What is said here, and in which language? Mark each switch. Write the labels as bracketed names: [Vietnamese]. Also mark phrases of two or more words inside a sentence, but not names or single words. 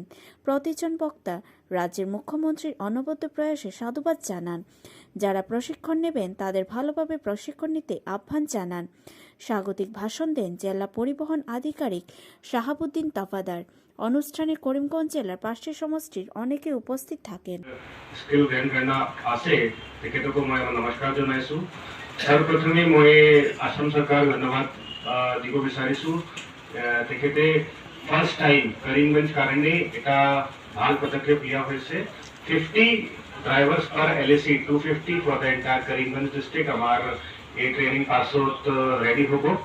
[Bangla] প্রতিজন বক্তা রাজ্যের মুখ্যমন্ত্রীর অনবদ্য প্রয়াসে সাধুবাদ জানান। যারা প্রশিক্ষণ নেবেন তাদের ভালোভাবে প্রশিক্ষণ নিতে আহ্বান জানান। স্বাগতিক ভাষণ দেন জেলা পরিবহন আধিকারিক শাহাবুদ্দিন তফাদার। অনুষ্ঠানে করিমগঞ্জ জেলার ৫টি সমষ্টির অনেকে উপস্থিত থাকেন। [English] skill gain [Assamese] करना আছে তেখেতকো মই নমস্কাৰ জনাইছো। সৰ্বপ্ৰথমে মই আসাম চৰকাৰ ধন্যবাদ দিব বিচাৰিছো। তেখেতে [English] first time [Assamese] কৰিমগঞ্জ কাৰণে এটা ভাল পদক্ষেপ লিয়া হৈছে। [English] 50 drivers per LAC 250 for the entire Karimganj district [Assamese] আমাৰ এই ট্ৰেইনিং পাছত ৰেডি হ'ব।